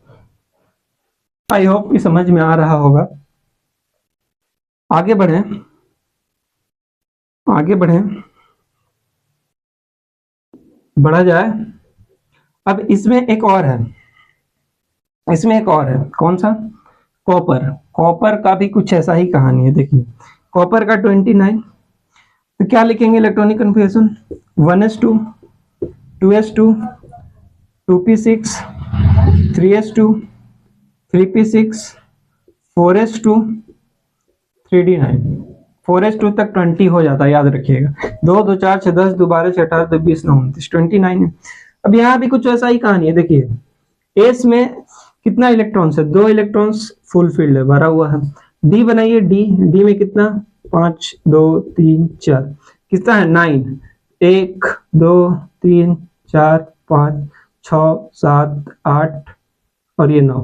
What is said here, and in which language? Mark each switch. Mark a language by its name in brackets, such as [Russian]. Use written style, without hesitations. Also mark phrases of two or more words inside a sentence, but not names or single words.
[English] I hope [Hindi] कि समझ में आ रहा होगा। आगे बढ़े, आगे बढ़े, बढ़ा जाए। अब इसमें एक और है, इसमें एक और है, कौन सा, कॉपर। कॉपर का भी कुछ ऐसा ही कहानी है। देखिए कॉपर का 29, तो क्या लिखेंगे [English] electronic configuration, [Hindi] 1s2 2s2 2p6 3s2 3p6 4s2 3d9। 4s2 तक 20 हो जाता है, याद रखिएगा। 2 2 4 6 10 2 12 6 18 2 20 9 29 29 है। अब यहाँ भी कुछ ऐसा ही कहानी है। देखिए एस में कितना इलेक्ट्रॉन्स है, 2 इलेक्ट्रॉन्स [English] full filled [Hindi] है, भरा हुआ है। डी बनाइए, डी, डी में कितना, 5 2 3 4, कितना है 9, 1 2 3 4 5 6 7 8 और ये 9।